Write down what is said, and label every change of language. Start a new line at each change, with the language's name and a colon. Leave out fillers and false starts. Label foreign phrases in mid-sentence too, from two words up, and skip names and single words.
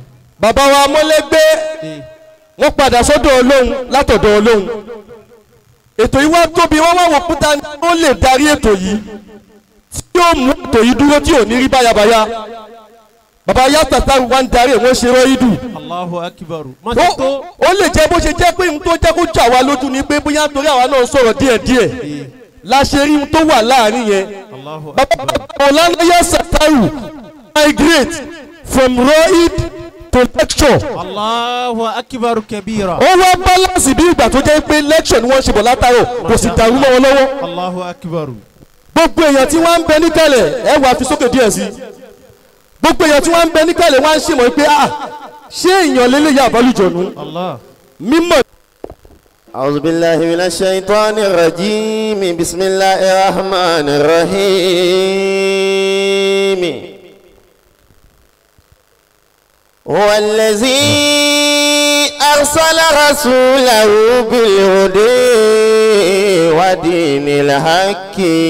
Yoruba: bàbá wa mọ́lẹ́gbẹ́ wọ́n padà sọ́dọ̀ Ọlọ́run látọ̀dọ̀ Ọlọ́run ètò yìí wá tóbi wọ́n wá wò kúta ní ó lè darí ètò yìí tí ó mú ètò yìí dúró tí ò ní rí báyabáyá bàbá ya Sàtàrù wá ń darí wọ́n ṣe rọ́ ìdù.
Arabic: الله أكبر.
Yoruba: ó lè jẹ́ bó ṣe jẹ́ pé n tó jẹ́ kó jà wá lójú ni pé bóyá torí àwa náà sọ̀rọ̀ díẹ̀díẹ̀ la ṣe rí n tó wà láàrin yẹn bàbá Mọ̀lánà ya Sàtàrù
English: migrate from Roid to lecture.
Arabic: الله أكبر كبيرا.
Yoruba: ó wá balance bí ìgbà tó jẹ́ pé lecture ni wọ́n ṣe bọ̀ látàrọ̀ kò sì dàrú mọ́ wọn lọ́wọ́.
Arabic: الله أكبر.
Yoruba: gbogbo èèyàn tí wọ́n ń bẹ níkàlẹ̀ ẹ wá fi sókè díẹ̀ sí. gbogbo èèyàn tí wọ́n ń bẹ níkàlẹ̀ wọ́n á ṣe mọ̀ pé ṣé èèyàn lélẹ̀ yà àbálùjọ̀nù. mímọ̀.
Arabic: أعوذ بالله من الشيطان الرجيم بسم الله الرحمن الرحيم هو الذي أرسل رسوله بالهدى ودين الحق